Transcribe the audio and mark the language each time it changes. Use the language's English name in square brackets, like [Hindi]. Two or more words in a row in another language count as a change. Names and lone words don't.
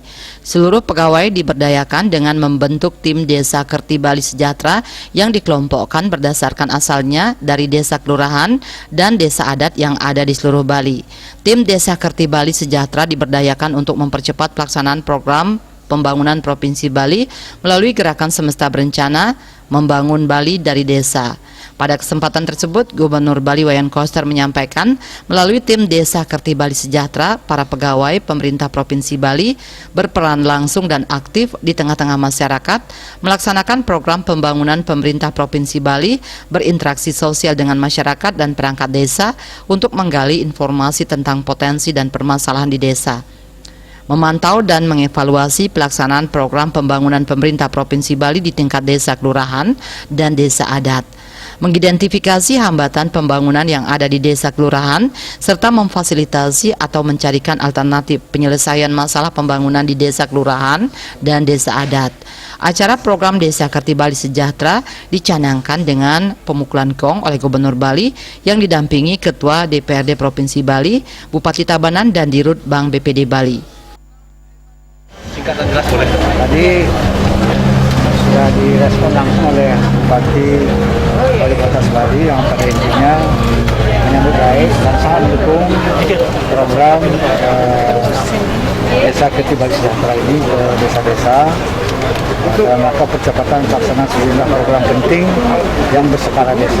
[Indonesian] Seluruh pegawai diberdayakan dengan membentuk tim Desa Kerti Bali Sejahtera yang dikelompokkan berdasarkan asalnya dari desa kelurahan dan desa adat yang ada di seluruh Bali. Tim Desa Kerti Bali Sejahtera diberdayakan untuk mempercepat pelaksanaan program pembangunan Provinsi Bali melalui gerakan semesta berencana membangun Bali dari desa. Pada kesempatan tersebut, Gubernur Bali Wayan Koster menyampaikan melalui tim Desa Kerti Bali Sejahtera, para pegawai pemerintah Provinsi Bali berperan langsung dan aktif di tengah-tengah masyarakat, melaksanakan program pembangunan pemerintah Provinsi Bali, berinteraksi sosial dengan masyarakat dan perangkat desa untuk menggali informasi tentang potensi dan permasalahan di desa, memantau dan mengevaluasi pelaksanaan program pembangunan pemerintah Provinsi Bali di tingkat desa kelurahan dan desa adat, mengidentifikasi hambatan pembangunan yang ada di desa kelurahan, serta memfasilitasi atau mencarikan alternatif penyelesaian masalah pembangunan di desa kelurahan dan desa adat. Acara program Desa Kerti Bali Sejahtera dicanangkan dengan pemukulan gong oleh Gubernur Bali yang didampingi Ketua DPRD Provinsi Bali, Bupati Tabanan, dan Dirut Bank BPD Bali. Singkatan jelas boleh. Tadi sudah direspon langsung oleh Bupati Wali Kota Bali yang pada intinya menyambut baik dan sangat mendukung program Desa Kerti Bali Sejahtera ini ke desa-desa dalam rangka percepatan pelaksanaan sejumlah program penting yang berskala desa.